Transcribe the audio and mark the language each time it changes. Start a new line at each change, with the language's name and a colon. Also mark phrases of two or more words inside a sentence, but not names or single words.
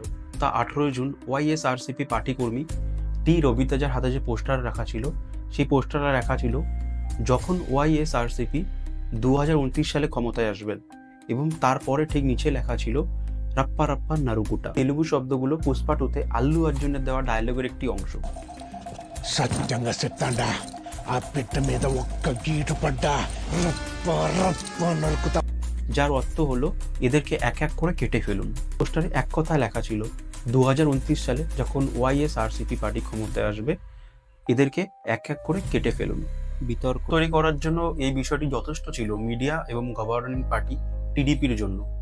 Bangla: তা 18ই জুন ওয়াইএসআরসিপি পার্টি কর্মী টি রবিতাজার হাতে যে পোস্টার রাখা ছিল, সেই পোস্টারে লেখা ছিল, যখন ওয়াইএসআরসিপি 2029 সালে ক্ষমতায় আসবেন, এবং তারপরে ঠিক নিচে লেখা ছিল
Telugu: రప్ప రప్ప నరుకుతా।
Bangla: তেলুগু শব্দগুলো পুষ্পা 2তে আল্লু অর্জুনের দেওয়া ডায়লগের একটি অংশ।
Telugu: సత్యంగా చెప్తాండా ఆ పిట్ట మీద ఒక్క గీటు పడ్డా రప్ప రప్ప నరుకుతా।
Bangla: যার অর্থ হলো এদেরকে এক এক করে কেটে ফেলুন। পোস্টারে এক কথায় লেখা ছিল 2029 সালে যখন ওয়াইএসআরসিপি পার্টি ক্ষমতায় আসবে, এদেরকে এক এক করে কেটে ফেলুন। বিতর্ক তৈরি করার জন্য এই বিষয়টি যথেষ্ট ছিল মিডিয়া এবং
English: governing party
Bangla: টিডিপির জন্য।